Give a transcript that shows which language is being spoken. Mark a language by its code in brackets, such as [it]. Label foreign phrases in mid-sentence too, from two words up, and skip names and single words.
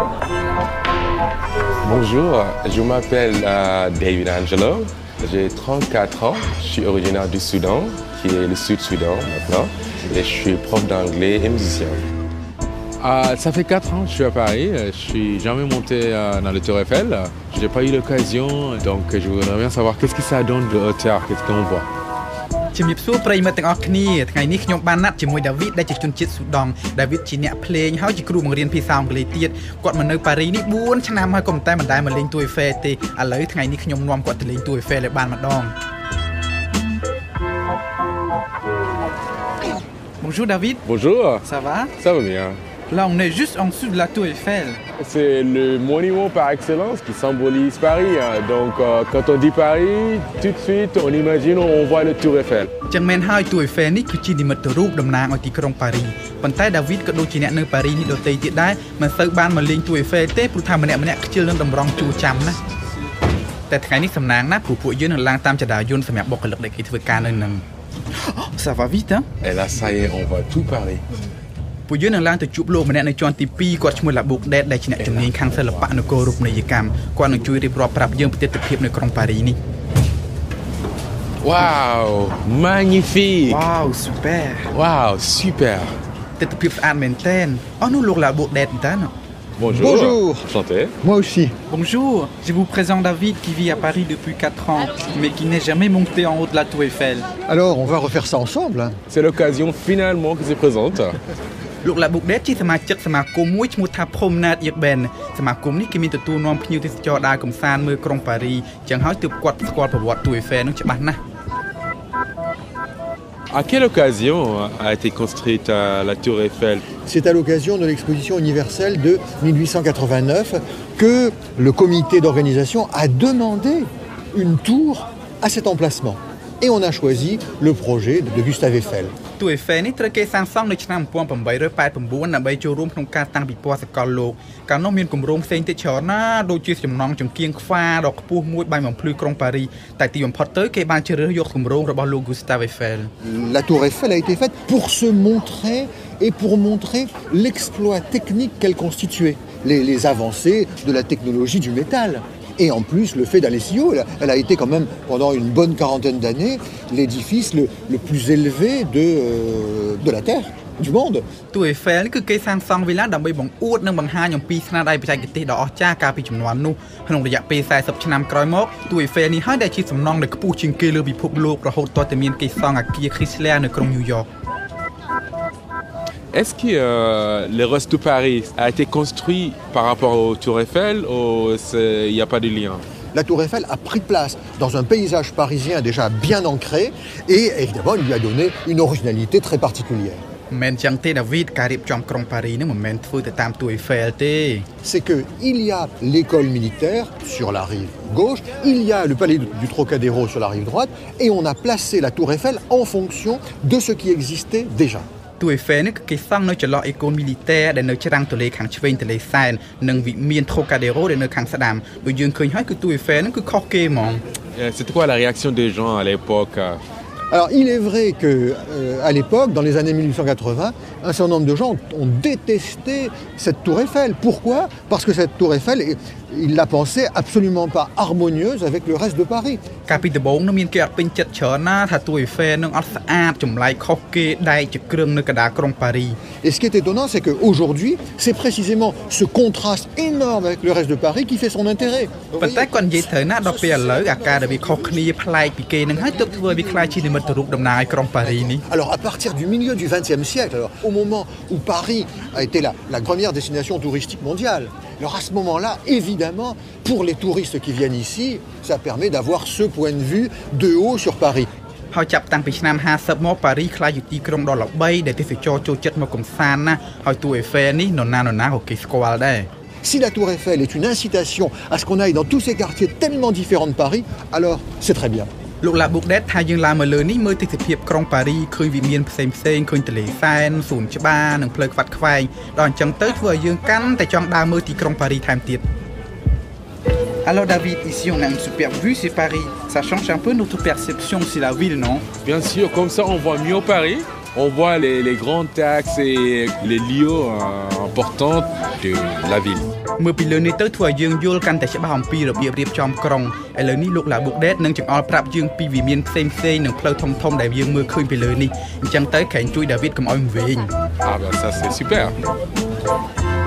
[fr] Bonjour, je m'appelle David Angelo, j'ai 34 ans, je suis originaire du Soudan, qui est le Sud-Soudan maintenant, et je suis prof d'anglais et musicien. Ça fait 4 ans que je suis à Paris, je suis jamais monté dans le Tour Eiffel, je n'ai pas eu l'occasion, donc je voudrais bien savoir qu'est-ce que ça donne de hauteur, qu'est-ce qu'on voit. [km] ជំរាបសួរប្រិយមិត្តទាំងអស់គ្នាថ្ងៃនេះខ្ញុំបានណាត់ជាមួយដាវីតដែលជាជនជាតិស៊ូដង់ដាវីតជាអ្នកភ្លេងហើយជាគ្រូបង្រៀនភាសាអង់គ្លេសទៀតគាត់មកនៅប៉ារីនេះ4ឆ្នាំហើយក៏មិនដែលមកលេងទូអេហ្វែលទេឥឡូវថ្ងៃនេះខ្ញុំនាំគាត់ទៅលេងទូអេហ្វែលឲ្យបានម្ដង Bonjour David. [fr] Bonjour. Ça va? Ça va bien. Là on est juste en dessous de la tour Eiffel. C'est le monument par excellence qui symbolise Paris. Donc quand on dit Paris, tout de suite on imagine, on voit le Tour Eiffel. [km] ចឹងមែនហើយទូអេហ្វែលនេះគឺជានិមិត្តរូបតំណាងឲ្យទីក្រុងប៉ារីប៉ុន្តែដាវីតក៏ដូចជាអ្នកនៅប៉ារីនេះដទៃទៀតដែរមិនសូវបានមកលេងទូអេហ្វែលទេព្រោះថាម្នាក់ខ្ជិលនឹងតម្រង់ជួចាំណាតែថ្ងៃនេះសំណាងណាស់ពួកយើងនឹងឡើងតាមចរាយន្តសម្រាប់បុគ្គលិកដែលគេធ្វើការនៅនឹង [fr] Ça va vite hein? Et là ça y est, on voit tout Paris. [km] ពួកយើងនឹងឡើងទៅជួបលោកម្នាក់នៅជាន់ទី2គាត់ឈ្មោះឡាប៊ូកដេតដែលជាអ្នកជំនាញខាងសិល្បៈនគររូបនីយកម្មគាត់នឹងជួយរៀបរាប់ប្រាប់យើងពីទស្សនភាពនៅក្រុងប៉ារីនេះ [fr] Waouh, magnifique. Waouh, super. Waouh, super. [km] ទស្សនភាពស្អាតមែនទែនអស់នោះលោកឡាប៊ូកដេតតើ [fr] Bonjour. Bonjour. Enchanté. Moi aussi. Bonjour, je vous présente David qui vit à Paris depuis 4 ans, mais qui n'est jamais monté en haut de la tour Eiffel. Alors, on va refaire ça ensemble. C'est l'occasion finalement qui se présente. [km] លោកឡាប៊ូកដេតជាសមាជិកសមាគមមួយឈ្មោះថា Promenade Urbaine សមាគមនេះគេមានទទួលនាំភ្ញៀវទេសចរដើរកម្សាន្តមើលក្រុងប៉ារីចឹងហើយទើបគាត់ស្គាល់ប្រវត្តិ Tour Eiffel នោះច្បាស់ណាស់ [fr] À quelle occasion a été construite la Tour Eiffel? C'est à l'occasion de l'exposition universelle de 1889 que le comité d'organisation a demandé une tour à cet emplacement. Et on a choisi le projet de Gustave Eiffel. [km] Tour Eiffel នេះត្រូវគេសាងសង់នៅឆ្នាំ 1889 ដើម្បីចូលរួមក្នុងការតាំងពិព័រណ៍សកលលោកកាលនោះមានគម្រោងផ្សេងទៀតច្រើនណាស់ដូចជាចំណងចង្គៀងខ្វាដ៏ខ្ពស់មួយបាញ់បំភ្លឺក្រុងប៉ារីតែទីបំផុតទៅគេបានជ្រើសរើសយកគម្រោងរបស់លោក Gustave Eiffel. [fr] La Tour Eiffel a été faite pour se montrer et pour montrer l'exploit technique qu'elle constituait, les avancées de la technologie du métal. Et en plus, le fait d'aller si haut, elle a été quand même, pendant une bonne quarantaine d'années, l'édifice le plus élevé de la Terre, du monde. [km] Tour Eiffel គឺគេសាងសង់វាឡើងដើម្បីបង្អួតនិងបង្ហាញអំពីស្នាដៃបច្ចេកទេសដ៏អស្ចារ្យកាលពីជំនាន់នោះក្នុងរយៈពេល40ឆ្នាំក្រោយមក Tour Eiffel នេះហើយដែលជាសំណង់ដែលខ្ពស់ជាងគេលើពិភពលោករហូតទាល់តែមានគេសង់អគារ Chrysler នៅក្រុង New York. [fr] Est-ce que le reste de Paris a été construit par rapport au Tour Eiffel ou il n'y a pas de lien? La Tour Eiffel a pris place dans un paysage parisien déjà bien ancré et évidemment il lui a donné une originalité très particulière. [km] មិនចឹងទេដាវីតការរៀបចំក្រុងប៉ារីនេះមិនមែនធ្វើទៅតាម Tour Eiffel ទេ [fr] C'est que il y a l'école militaire sur la rive gauche, il y a le palais du Trocadéro sur la rive droite et on a placé la Tour Eiffel en fonction de ce qui existait déjà. [km] Tour Eiffel នេះគេសង់នៅចន្លោះអេកូនមីលីទ័រដែលនៅច្រាំងទន្លេខាងឆ្វេងទន្លេសែននិងវិមាន Trocadéro ដែលនៅខាងស្ដាំដូចយើងឃើញហើយគឺ Tour Eiffel ហ្នឹងគឺខុសគេហ្មង [fr] C'était quoi la réaction des gens à l'époque? Alors il est vrai que à l'époque, dans les années 1880, un certain nombre de gens ont détesté cette tour Eiffel. Pourquoi? Parce que cette tour Eiffel, ils la pensaient absolument pas harmonieuse avec le reste de Paris. [km] កាលពីដំបូងនោះមានគេអត់ពេញចិត្តច្រើនណាស់ថា Tour Eiffel នឹងអត់ស្អាតចម្លែកខុសគេដែកជាគ្រឿងនៅកណ្ដាលក្រុងប៉ារី [fr] Et ce qui est étonnant, c'est qu'aujourd'hui, c'est précisément ce contraste énorme avec le reste de Paris qui fait son intérêt. [km] ប៉ុន្តែគាត់និយាយត្រូវណាដល់ពេលឥឡូវអាការដែលវាខុសគ្នាប្លែកពីគេនឹងហើយទើបធ្វើឲ្យវាខ្លាចជានិមិត្តរូបតំណាងឲ្យក្រុងប៉ារីនេះ [fr] Alors à partir du milieu du XXe siècle, alors, au moment où Paris a été la première destination touristique mondiale, alors à ce moment-là, évidemment, pour les touristes qui viennent ici, ça permet d'avoir ce point de vue de haut sur Paris. [km] ហើយចាប់តាំងពីឆ្នាំ50មកប៉ារីខ្លាចជាទីក្រុងដ៏ល្បីដែលទេសចរចូលចិត្តមកកំសាន្តណាហើយ Tour Eiffel នេះនរណាក៏គេស្គាល់ដែរ [fr] Si la Tour Eiffel est une incitation à ce qu'on aille dans tous ces quartiers tellement différents de Paris, alors c'est très bien. [km] លោកឡាប៊ូកដេតថាយើងឡើងមកលើនេះមើលទិដ្ឋភាពក្រុងប៉ារីឃើញវិមានផ្សេងឃើញទន្លេសែនសួនច្បារនិងផ្លូវខ្វាត់ខ្វែងដល់អញ្ចឹងទៅធ្វើឲ្យយើងកាន់តែចង់ដើរមើលទីក្រុងប៉ារីថែមទៀត [fr] Alors David, ici on a une super vue sur Paris. Ça change un peu notre perception sur la ville, non? Bien sûr, comme ça on voit mieux Paris. On voit les grands axes et les lieux importants de la ville. [km] មើលពីលើនេះទៅធ្វើឲ្យយើងយល់កាន់តែច្បាស់អំពីរបៀបរៀបចំក្រុងឥឡូវនេះលោកឡាបុកដេតនឹងចង្អុលប្រាប់យើងពីវិមានផ្សេងៗនិងផ្លូវធំៗដែលយើងមើលឃើញពីលើនេះអញ្ចឹងទៅក្រែងជួយដាវីតកុំឲ្យវែង [fr] Ah ben ça c'est super.